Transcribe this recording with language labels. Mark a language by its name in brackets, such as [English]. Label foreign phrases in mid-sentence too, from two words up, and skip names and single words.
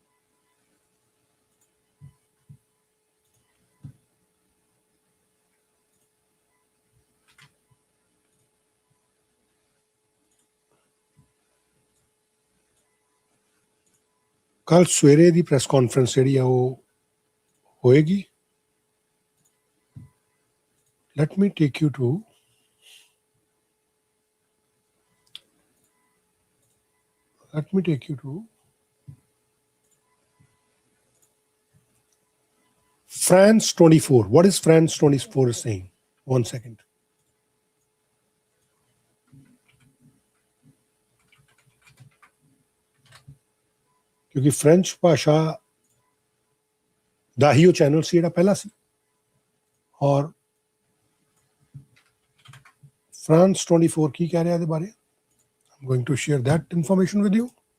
[Punjabi] ਕੱਲ ਸਵੇਰੇ ਦੀ ਪ੍ਰੈਸ ਕਾਨਫਰੰਸ ਜਿਹੜੀ ਆ ਉਹ ਹੋਏਗੀ [English] let me take you to France 24. What is France 24 is saying? 1 second. [Hindi] क्योंकि फ्रेंच भाषा [Punjabi] ਦਾ ਹੀ ਉਹ ਚੈਨਲ ਸੀ ਜਿਹੜਾ ਪਹਿਲਾਂ ਸੀ ਔਰ France 24 ਕੀ ਕਹਿ ਰਿਹਾ ਇਹਦੇ ਬਾਰੇ [English] I'm going to share that information with you.